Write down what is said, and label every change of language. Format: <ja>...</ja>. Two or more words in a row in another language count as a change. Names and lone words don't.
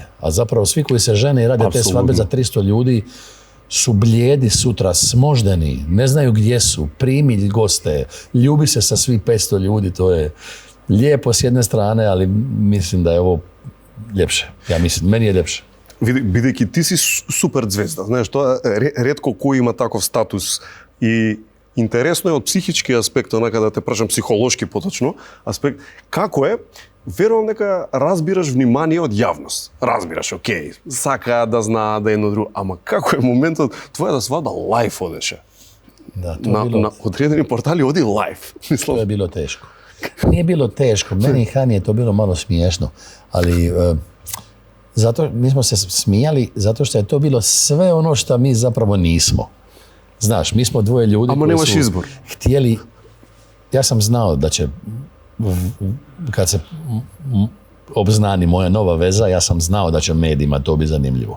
<hr>A zapravo svi koji se žene i rade te svadbe za 300 ljudi su blijedi sutra, smoždeni, ne znaju gdje su, primi goste, ljubi se sa svih 500 ljudi, to je lijepo s jedne strane, ali mislim da je ovo ljepše. Ja mislim, meni je ljepše.</hr> <mk>Бидејќи ти си супер звезда, знаеш, тоа ретко кој има таков статус и интересно е од психички аспект, онака да те прашам психолошки поточно аспект, како е, верувам дека разбираш внимание од јавност. Разбираш, окей, сакаат да знаат да едно друго, ама како е моментот твојата свадба лајф одеше?</mk> <hr>Da, to je bilo...</hr> <mk>На одредени портали оди лајф.</mk> <hr>To je bilo teško. Nije bilo teško, meni i Hani je to bilo malo smiješno, ali zato mi smo se smijali zato što je to bilo sve ono što mi zapravo nismo. Znaš, mi smo dvoje ljudi koji su izbor. Htjeli, ja sam znao da će, kad se obznani moja nova veza, ja sam znao da će medijima to biti zanimljivo.</hr>